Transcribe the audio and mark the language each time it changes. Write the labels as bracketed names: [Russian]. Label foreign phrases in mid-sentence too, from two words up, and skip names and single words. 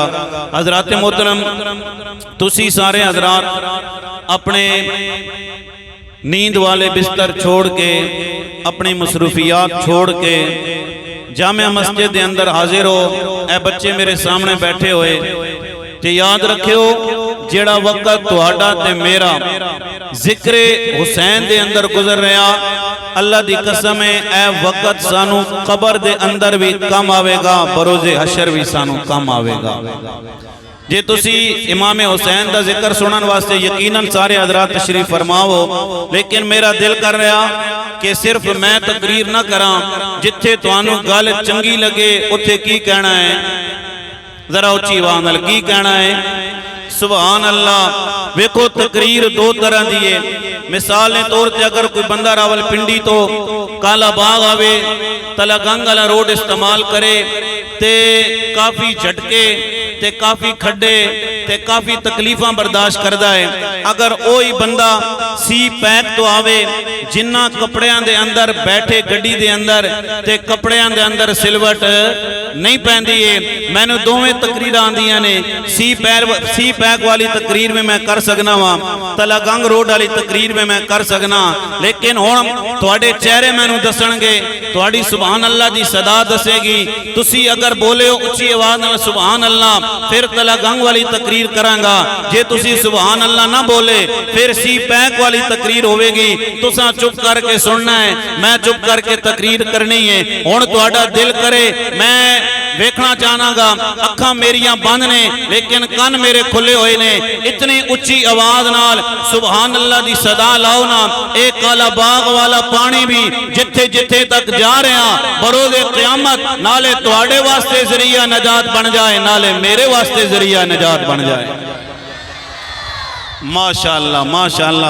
[Punjabi] حضرات محترم تسی سارے حضرات اپنے نیند والے بستر چھوڑ کے، اپنی مصروفیات چھوڑ کے جامع مسجد دے اندر حاضر ہو۔ اے بچے میرے سامنے بیٹھے ہوئے تے یاد رکھیو جیڑا وقت تہاڈا تے میرا ذکر حسین دے اندر گزر رہا، اللہ دی قسم ہے اے وقت سانو قبر دے اندر بھی کم آوے گا، بروز حشر بھی سانو کم آوے گا۔ جے تسی امام حسین دا ذکر سنن واسطے یقیناً سارے حضرات تشریف فرماؤ، لیکن میرا دل کر رہا کہ صرف میں تقریر نہ کراں، جتھے توانو گل چنگی لگے اتھے کی کہنا ہے، ذرا اچھی آواز نال کی کہنا ہے؟ [Arabic] سبحان اللہ۔ [Punjabi] ویکھو تقریر دو طرح دیئے، مثال نے طور تے اگر کوئی بندہ راول پنڈی تو کالا باغ آوے تلا گنگلا روڈ استعمال کرے تے کافی جھٹکے تے کافی کھڈے تے کافی تکلیفاں برداشت کردہ ہے۔ اگر اوہی بندہ سی پیک تو آوے جنہ کپڑیاں دے اندر بیٹھے گڈی دے اندر تے کپڑیاں دے اندر سلوٹ نہیں پہن دیئے، میں نے دوویں تقریر آندیاں نے، سی پیک والی تقریر میں میں کر سکنا ہوں، تلا گنگ روڈ والی تقریر میں میں کر سکنا، لیکن ہون تھوڑے چہرے میں نے دسنگے، تھوڑی [Arabic] سبحان اللہ [Punjabi] دی صدا دسے گی، تسی اگر بولے ہو اچھی آواز میں [Arabic] سبحان اللہ [Punjabi] پھر تلا گنگ والی تقریر کرانگا، جے تسی [Arabic] سبحان اللہ [Punjabi] نہ بولے پھر سی پیک والی تقریر ہوئے گی، تساں چپ کر کے سننا ہے، میں چپ کر کے تقریر کرنی ہے۔ ہون تہاڈا دل کرے میں ویکھنا چاہنا گا، اکھاں میریاں بند نے لیکن کن میرے کھلے ہوئے نے، اتنی اچھی آواز نال [Arabic] سبحان اللہ [Punjabi] دی صدا لاؤ نا، ایک کالا باغ والا پانی بھی جتھے جتھے تک جا رہے ہیں بروز قیامت نالے تواڈے واسطے ذریعہ نجات بن جائے، نالے میرے واسطے ذریعہ نجات بن جائے۔ [Arabic] ماشاءاللہ ماشاءاللہ۔